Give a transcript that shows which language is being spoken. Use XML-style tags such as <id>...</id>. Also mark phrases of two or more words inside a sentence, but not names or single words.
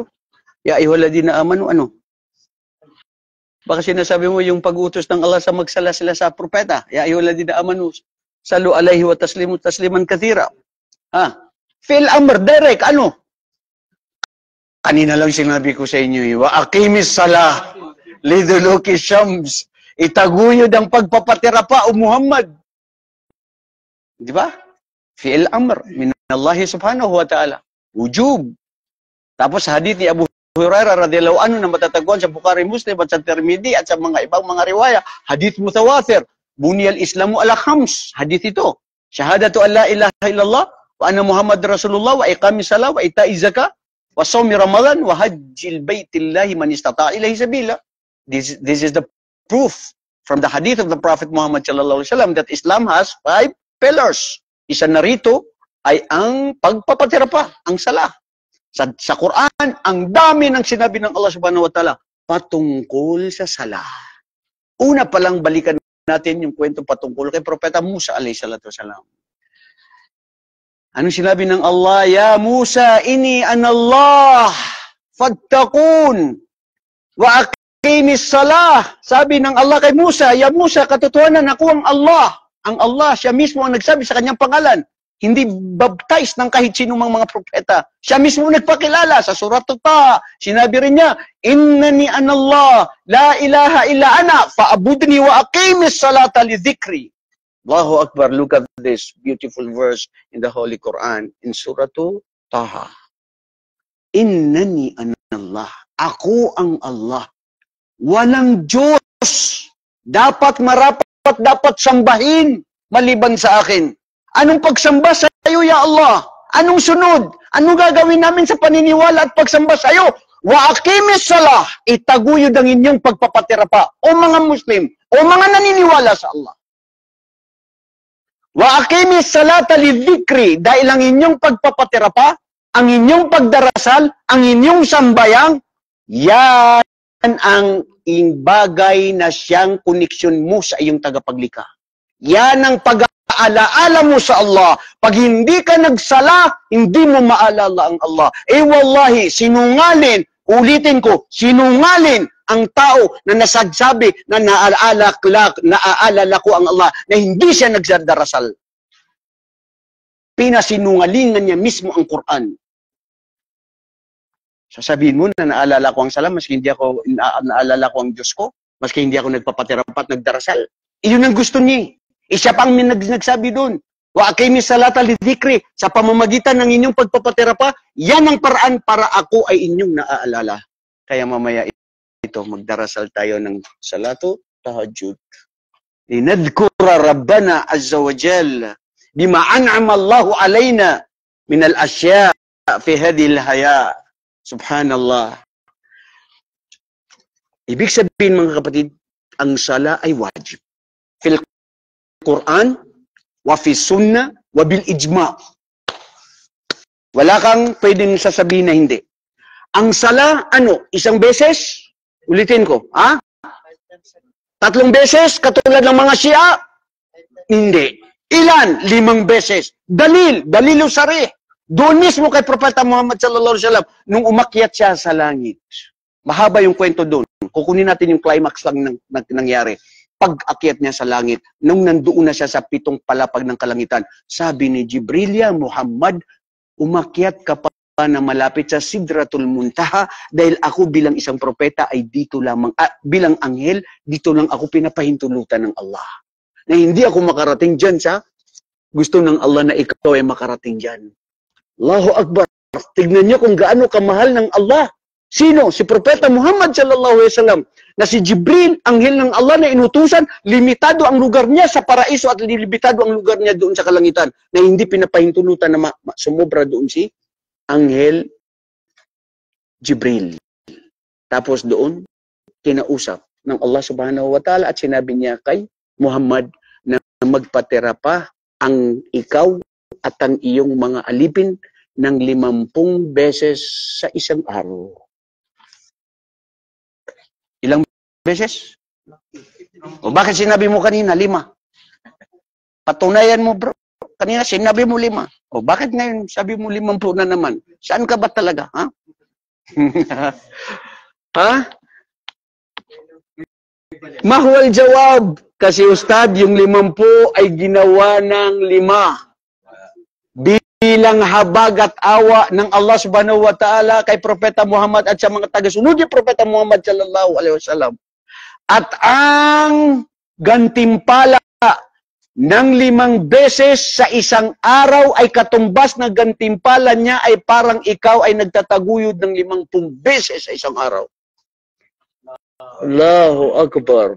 <ar>يا أيها الذين آمنوا ano?</ar> <tl>Baka sinasabi mo yung pag-utos ng Allah sa magsala sila sa propeta.</tl> <ar>يا أيها الذين آمنوا صلوا عليه وسلموا تسليما كثيرا. في الأمر,</ar> <tl>direct, ano? Kanina lang sinabi ko sa inyo,</tl> <ar>وأقم الصلاة لدلوك الشمس.</ar> <tl>Itaguyod ang pagpapatira pa o Muhammad. Di ba?</tl> <ar>فعل أمر من الله سبحانه وتعالى.</ar> <tl>Wujub. Tapos hadith ni Abu Hurairah</tl> <ar>رضي الله عنه</ar> <tl>na matatagpuan sa Bukhari, Muslim at sa Tirmidhi at sa mga ibang mga riwaya.</tl> <ar>حديث متواتر. بني الإسلام على خمس.</ar> <tl>Hadith ito.</tl> <ar>شهادة أن لا إله إلا الله وأن محمد رسول الله وإقام الصلاة وإيتاء الزكاة وصوم رمضان وحج بيت الله من استطاع إليه سبيلا.</ar> <en>This is the proof from the hadith of the Prophet Muhammad</en> <ar>صلى الله عليه وسلم</ar> <en>that Islam has 5 pillars.</en> <tl>Isa na rito ay ang pagpapatira pa, ang sala. Sa Quran, ang dami ng sinabi ng</tl> <ar>الله سبحانه وتعالى</ar> <tl>patungkol sa sala. Una pa lang balikan natin yung kwento patungkol kay Propeta Musa</tl> <ar>عليه الصلاة والسلام.</ar> <tl>Anong sinabi ng Allah?</tl> <ar>يا موسى إني أنا الله فاتقون وأقم الصلاة.</ar> <tl>Sabi ng Allah kay Musa, ya Musa, katotohanan ako ang Allah. Ang Allah, siya mismo ang nagsabi sa kanyang pangalan. Hindi baptize ng kahit sinumang mga propeta. Siya mismo nagpakilala sa surat Taha. Sinabi rin niya,</tl> <ar>إنني أنا الله لا إله إلا أنا فاعبدني وأقم الصلاة لذكري. الله أكبر,</ar> <en>look at this beautiful verse in the Holy Quran in Surah Taha.</en> <ar>إنني أنا الله,</ar> <tl>ako ang Allah. Walang Diyos. Dapat marapat, dapat sambahin maliban sa akin. Anong pagsamba sa iyo,</tl> <ar>يا الله?</ar> <tl>Anong sunod? Anong gagawin namin sa paniniwala at pagsamba sa iyo?</tl> <ar>وأقم الصلاة,</ar> <tl>itaguyod ang inyong pagpapatira pa, o mga Muslim, o mga naniniwala sa Allah.</tl> <ar>وأقم الصلاة لذكري,</ar> <tl>dahil ang inyong pagpapatira pa, ang inyong pagdarasal, ang inyong sambayang, yan ang bagay na siyang koneksyon mo sa iyong tagapaglikha. Yan ang pag-aalaala mo sa Allah. Pag hindi ka nagsala, hindi mo maalala ang Allah. Wallahi, sinungalin, ulitin ko, sinungalin ang tao na nasagsabi na naaalala ko ang Allah, na hindi siya nagdarasal. Pinasinungalingan niya mismo ang Quran. Sasabihin mo na naalala ko ang salam, maski hindi ako naalala ko ang Diyos ko, maski hindi ako nagpapatirapat, nagdarasal. Iyon ang gusto niya. Siya pang nagsabi doon.</tl> <ar>وأقم الصلاة لذكري,</ar> <tl>sa pamamagitan ng inyong pagpapatira pa, yan ang paraan para ako ay inyong naaalala. Kaya mamaya ito, magdarasal tayo ng</tl> <ar>صلاة التهجد. لنذكر ربنا عز وجل بما أنعم الله علينا من الأشياء في هذه الحياة. سبحان الله.</ar> <tl>Ibig sabihin mga kapatid, ang sala ay wajib.</tl> <ar>في القرآن وفي السنة وبالإجماع'.</ar> <tl>Wala kang pwedeng sasabihin na hindi. Ang sala, ano? Isang beses? Ulitin ko. Ha? 3 beses? Katulad ng mga Shia? Hindi. Ilan? 5 beses.</tl> <ar>دليل صريح.</ar> <tl>Doon mismo kay Propeta Muhammad</tl> <ar>صلى الله عليه وسلم,</ar> <tl>nung umakyat siya sa langit. Mahaba yung kwento doon. Kukunin natin yung climax lang nangyari. Pag-akyat niya sa langit, nung nandoon na siya sa 7 palapag ng kalangitan, sabi ni Jibril, ya Muhammad, umakyat ka pa na malapit sa Sidratul Muntaha dahil ako bilang isang propeta ay dito lamang, bilang anghel, dito lang ako pinapahintulutan ng Allah. Na hindi ako makarating dyan sa gusto ng Allah na ikaw ay makarating dyan.</tl> <ar>الله أكبر.</ar> <tl>Tignan niyo kung gaano kamahal ng Allah. Sino? Si Propeta Muhammad</tl> <ar>صلى الله عليه وسلم.</ar> <tl>Na si Jibril, anghel ng Allah na inutusan, limitado ang lugar niya sa paraiso at limitado ang lugar niya doon sa kalangitan na hindi pinapahintulutan na sumobra doon si anghel Jibril. Tapos doon, kinausap ng</tl> <ar>الله سبحانه وتعالى</ar> <tl>at sinabi niya kay Muhammad na magpatira pa ang ikaw at ang iyong mga alipin ng 50 beses sa isang araw. Ilang beses? O bakit sinabi mo kanina 5? Patunayan mo bro. Kanina sinabi mo 5. O bakit ngayon sabi mo 50 na naman? Saan ka ba talaga? Ha? Ha?</tl> <ar>ما هو الجواب.</ar> <tl>Kasi Ustad, yung 50 ay ginawa ng 5. Bilang habag at awa ng</tl> <ar>الله سبحانه وتعالى</ar> <tl>kay Propeta Muhammad at sa mga tagasunod ni Propeta Muhammad</tl> <ar>صلى الله عليه وسلم.</ar> <tl>At ang gantimpala ng 5 beses sa isang araw ay katumbas na gantimpala niya ay parang ikaw ay nagtataguyod ng 50 beses sa isang araw.</tl> <ar>الله أكبر.</ar>